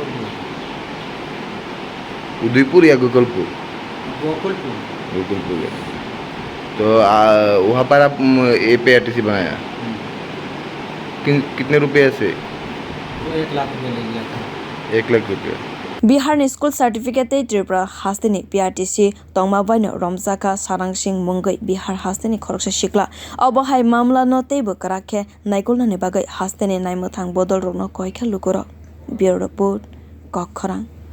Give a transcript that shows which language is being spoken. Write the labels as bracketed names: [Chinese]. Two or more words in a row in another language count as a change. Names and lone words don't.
[Hindi] उदयपुर या गोकुलपुर गोकुलपुर गोकुलपुर है तो वहाँ पर आप ये PRTC बनाया कितने रुपये से वो 1 लाख रुपये ले लिया था 1 लाख रुपये [Kok Borok] Bihar ni [English] school certificate [Kok Borok] Tripura hastini PRTC tongma baino romjaka sarang sing mongoi Bihar hastini khoroksa sikla obahai mamla no teibo karakhe naikolna ni bagai hastini naimuthang bodol rokno koikha lukuro Bureau Report Kokkhorang